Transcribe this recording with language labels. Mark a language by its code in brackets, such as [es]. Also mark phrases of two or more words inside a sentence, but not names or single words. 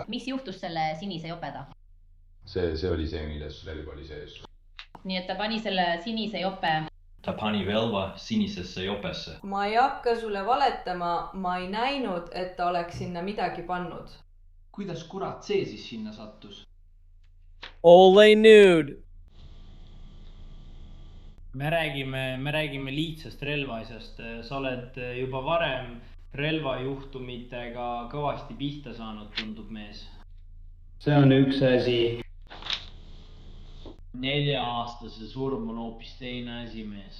[et] Mis juhtus selle sinise jopeda? See oli see, milles relv oli sees. Nii et ta pani selle sinise jope. Ta pani relva sinisesse jopesse. Ma ei hakka sulle valetama, ma ei näinud, et ta oleks sinna midagi pannud. Kuidas kurat see siis sinna sattus? [en] All they knew. [et] Me räägime lihtsast relvaasjast. Sa oled juba varem relvajuhtumitega kõvasti pihta saanud, tundub mees. See on üks asi. 4-aastase surm on hoopis teine asi, mees.